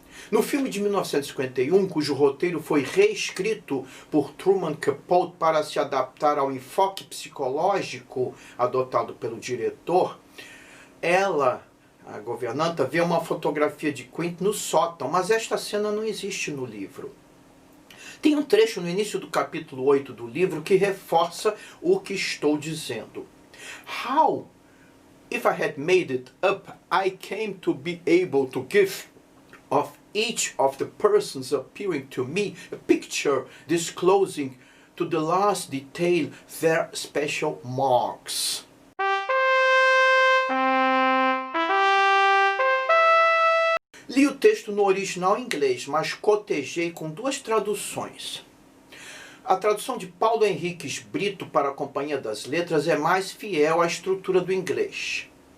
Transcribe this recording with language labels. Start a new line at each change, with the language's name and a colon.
Portuguese: No filme de 1951, cujo roteiro foi reescrito por Truman Capote para se adaptar ao enfoque psicológico adotado pelo diretor, ela, a governanta, vê uma fotografia de Quint no sótão, mas esta cena não existe no livro. Tem um trecho no início do capítulo 8 do livro que reforça o que estou dizendo.
English: How, if I had made it up, I came to be able to give of each of the persons appearing to me a picture disclosing to the last detail their special marks.
Portuguese: Li o texto no original em inglês, mas cotejei com duas traduções. A tradução de Paulo Henriques Brito para a Companhia das Letras é mais fiel à estrutura do inglês.